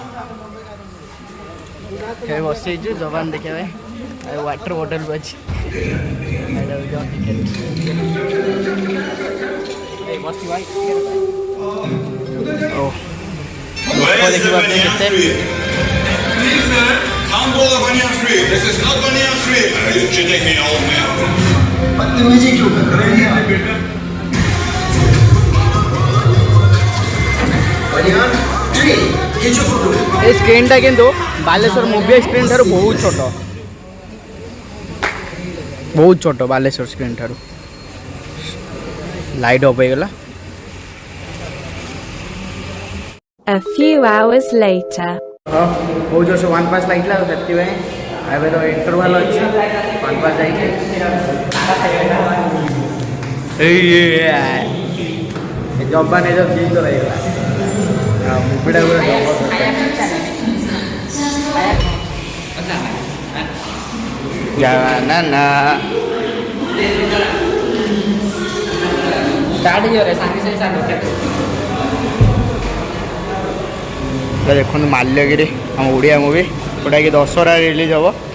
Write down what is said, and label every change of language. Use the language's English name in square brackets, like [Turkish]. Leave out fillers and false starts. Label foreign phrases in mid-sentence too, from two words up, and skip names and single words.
[Odia] ଏବେ ବସିଛୁ ଯବାନ ଦେଖିବା ପାଇଁ। ଆଉ [English] water bottle [Odia] ବି ଅଛି। କେତେ [English] Can't go the banyan tree. This is not banyan tree. You're cheating me, old man. [Odia] ଏ ସ୍କ୍ରିନ୍ଟା କିନ୍ତୁ ବାଲେଶ୍ୱର [English] movie screen [Odia] ଠାରୁ ବହୁତ ଛୋଟ, ବହୁତ ଛୋଟ ବାଲେଶ୍ୱର ସ୍କ୍ରିନ୍ ଠାରୁ। [English] light off [Odia] ହେଇଗଲା। [English] A few hours later. [Odia] ହଁ ବହୁତ ଜୋରସେ ୱାନ୍ ପାସ୍ ଲାଗିଥିଲା, ଆଉ ସେଥିପାଇଁ ଏବେ ତ ଇଣ୍ଟରଭାଲ୍ ଅଛି। ୱାନ୍ ପାସ୍ ଯାଇଛି। ଯବାନ ଏ ଯେଉଁ ଜିନିଷ ହେଇଗଲା। ଆଉ ମୁଭିଟା ପୁରା ନା ଦେଖନ୍ତୁ ମାଲ୍ୟଗିରି ଆମ ଓଡ଼ିଆ ମୁଭି, ଯେଉଁଟାକି ଦଶହରା ରିଲିଜ୍ ହେବ।